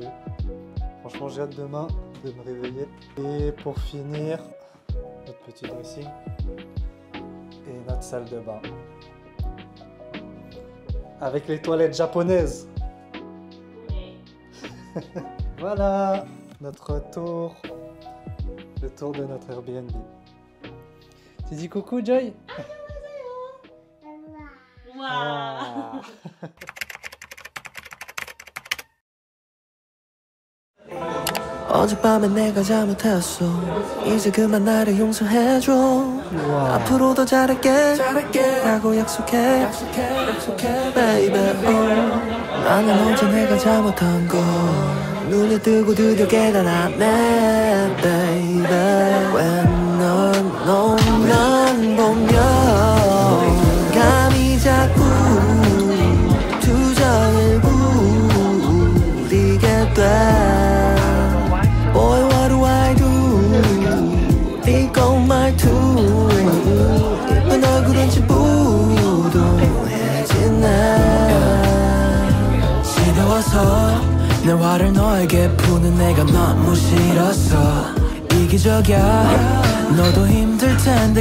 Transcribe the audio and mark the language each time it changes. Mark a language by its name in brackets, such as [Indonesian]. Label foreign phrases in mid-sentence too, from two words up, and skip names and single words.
[French] Franchement, j'ai hâte demain de me réveiller. Et pour finir, notre petit dressing et notre salle de bain. Avec les toilettes japonaises. Voilà notre tour. Le tour de notre Airbnb. Tu dis coucou, Joy? Wow. [Korean] 어젯밤에 내가 잘못했어 이제 그만 나를 용서해줘 앞으로 더 잘할게 라고 약속해 baby 나는 언제 내가 잘못한 걸 눈에 뜨고 드디어 깨달았네 baby 왜 넌 너만 보면 감이 자꾸 투정을 부리게 돼 [English] Boy, what do I do? [Korean] 이건 말투 예쁜 얼굴은 지부동해지네 지겨워서 내 화를 너에게 푸는 내가 너무 싫었어 이기적이야 너도 힘들 텐데